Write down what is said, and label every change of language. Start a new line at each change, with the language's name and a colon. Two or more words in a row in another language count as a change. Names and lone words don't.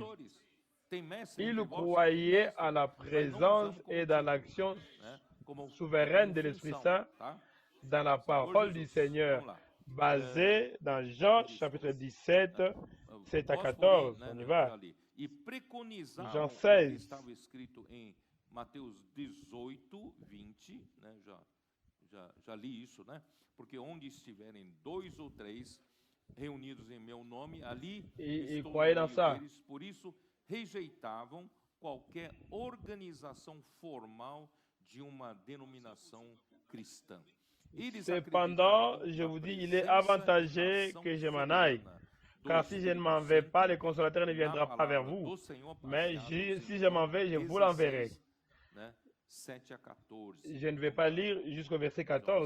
French: Il croyait à la présence et dans l'action souveraine de l'Esprit Saint dans la parole du Seigneur, basée dans Jean chapitre 17, 7 à 14. On y va. Jean 16.
Portuguese: Mateus 18, 20, né? Já li isso, né? Porque onde estiverem 2 ou 3 reunidos em meu nome, ali estou no meio deles. Por isso, rejeitavam qualquer organização formal de uma denominação cristã.
French: Cependant, je vous dis, il est avantageux que je m'en aille. Car si je ne m'en vais pas, le consolateur ne viendra pas vers vous. Mais si je m'en vais, je vous l'enverrai. Je ne vais pas lire jusqu'au verset 14.